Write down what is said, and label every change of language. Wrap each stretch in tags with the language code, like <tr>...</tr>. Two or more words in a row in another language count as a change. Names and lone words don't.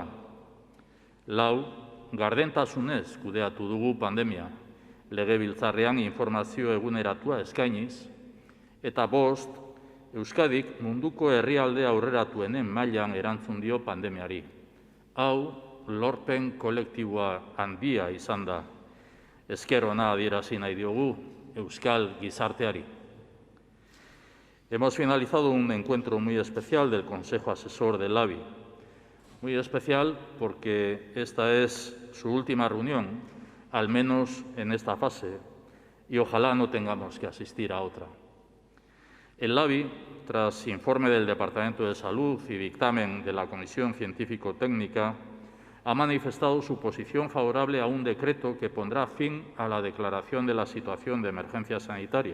<eu>4, gardentasunez kudeatu dugu pandemia, legebiltzarrean informazio eguneratua eskainiz, eta 5, Euskadik munduko herrialde aurreratuenen mailan erantzun dio pandemiari. Hau, lorpen kolektiboa handia izan da. Esker ona adierazi nahi diogu Euskal gizarteari.</eu> <es>Hemos finalizado un encuentro muy especial del Consejo Asesor del LABI. Muy especial porque esta es su última reunión, al menos en esta fase, y ojalá no tengamos que asistir a otra. El LABI, tras informe del Departamento de Salud y dictamen de la Comisión Científico-Técnica, ha manifestado su posición favorable a un decreto que pondrá fin a la declaración de la situación de emergencia sanitaria.</es>